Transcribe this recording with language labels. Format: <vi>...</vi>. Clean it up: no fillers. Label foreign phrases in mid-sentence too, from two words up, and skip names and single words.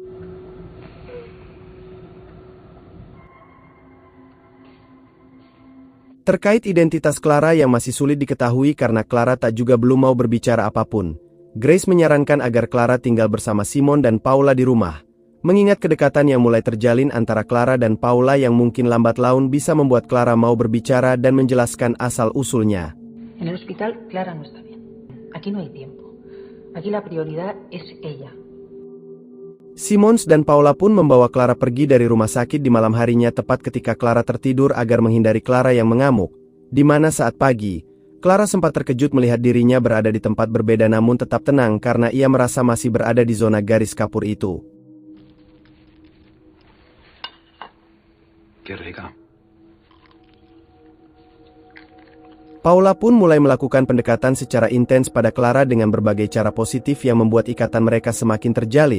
<id>Terkait identitas Clara yang masih sulit diketahui karena Clara tak juga belum mau berbicara apapun, Grace menyarankan agar Clara tinggal bersama Simon dan Paula di rumah, mengingat kedekatan yang mulai terjalin antara Clara dan Paula yang mungkin lambat laun bisa membuat Clara mau berbicara dan menjelaskan asal-usulnya.</id> <es>En el hospital, Clara no está bien. Aquí no hay tiempo. Aquí la prioridad es ella.</es> <id>Simons dan Paula pun membawa Clara pergi dari rumah sakit di malam harinya tepat ketika Clara tertidur agar menghindari Clara yang mengamuk, di mana saat pagi, Clara sempat terkejut melihat dirinya berada di tempat berbeda namun tetap tenang karena ia merasa masih berada di zona garis kapur itu. Paula pun mulai melakukan pendekatan secara intens pada Clara dengan berbagai cara positif yang membuat ikatan mereka semakin terjalin.</id>